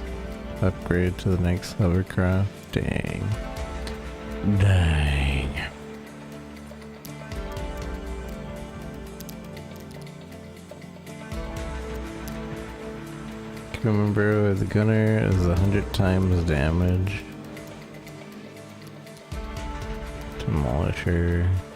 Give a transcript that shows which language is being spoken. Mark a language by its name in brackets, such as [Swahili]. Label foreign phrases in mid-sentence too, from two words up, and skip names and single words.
[English] Upgrade to the next hovercraft. Dang. Dang. Remember, the gunner is 100 times damage. Demolisher.